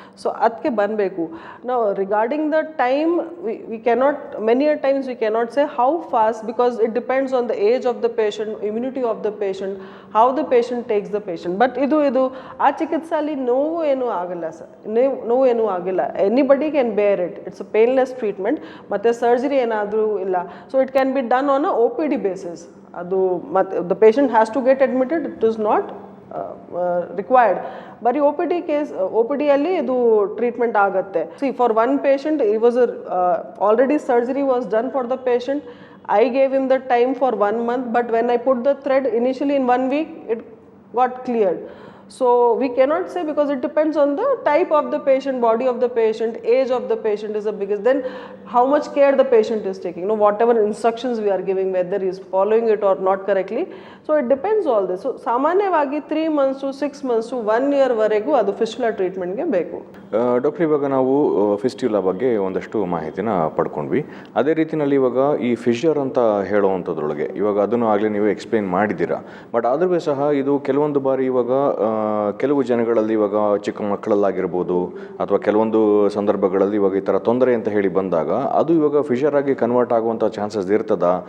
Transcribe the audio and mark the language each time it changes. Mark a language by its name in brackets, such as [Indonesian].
[Kannada] So ಅದಕ್ಕೆ ಬರಬೇಕು. ನಾವು [English] Regarding the time we cannot many times we cannot say how fast, because it depends on the age of the patient, immunity of the patient, how the patient takes the patient. [Kannada] But ಇದು ಆ ಚಿಕಿತ್ಸೆಯಲ್ಲಿ ನೋವು ಏನೂ ಆಗಲ್ಲ sir, ನೋವು ಏನೂ ಆಗಿಲ್ಲ. [English] Anybody can bear it. It's a painless treatment. [Kannada] ಮತ್ತು ಸರ್ಜರಿ ಏನಾದರೂ ಇಲ್ಲ. [English] So it can be done on a OPD basis. [Kannada] ಅದು ಮತ್ತು [English] the patient has to get admitted, it is not required. [Kannada] ಬರೀ OPD ಅಲ್ಲಿ ಇದು ಟ್ರೀಟ್ಮೆಂಟ್ ಆಗುತ್ತೆ. [English] See, for one patient it was already surgery was done for the patient. I gave him the time for 1 month, but when I put the thread initially in 1 week it got cleared. So we cannot say, because it depends on the type of the patient, body of the patient, age of the patient is the biggest. Then how much care the patient is taking, whatever instructions we are giving, whether he is following it or not correctly. So it depends all this. So [Kannada] ಸಾಮಾನ್ಯವಾಗಿ [English] 3 months to 6 months to 1 year [Kannada] ವರೆಗೂ ಅದು fistula ಟ್ರೀಟ್ಮೆಂಟ್ಗೆ ಬೇಕು. Doctor, ಇವಾಗ ನಾವು ಫಿಸ್ಟ್ಯುಲಾ ಬಗ್ಗೆ ಒಂದಷ್ಟು ಮಾಹಿತಿನ ಪಡ್ಕೊಂಡ್ವಿ. ಅದೇ ರೀತಿಯಲ್ಲಿ ಇವಾಗ ಈ ಫಿಶರ್ ಅಂತ ಹೇಳುವಂಥದ್ರೊಳಗೆ ಇವಾಗ ಅದನ್ನು ಆಗಲೇ ನೀವು ಎಕ್ಸ್ಪ್ಲೇನ್ ಮಾಡಿದ್ದೀರಾ. ಬಟ್ ಆದರೂ ಸಹ ಇದು ಕೆಲವೊಂದು ಬಾರಿ ಇವಾಗ ಕೆಲವು ಜನಗಳಲ್ಲಿ ಇವಾಗ ಚಿಕ್ಕ ಮಕ್ಕಳಲ್ಲಾಗಿರ್ಬೋದು ಅಥವಾ ಕೆಲವೊಂದು ಸಂದರ್ಭಗಳಲ್ಲಿ ಇವಾಗ ಈ ಥರ ತೊಂದರೆ ಅಂತ ಹೇಳಿ ಬಂದಾಗ ಅದು ಇವಾಗ ಫಿಶರ್ ಆಗಿ ಕನ್ವರ್ಟ್ ಆಗುವಂಥ ಚಾನ್ಸಸ್ ಇರ್ತದ?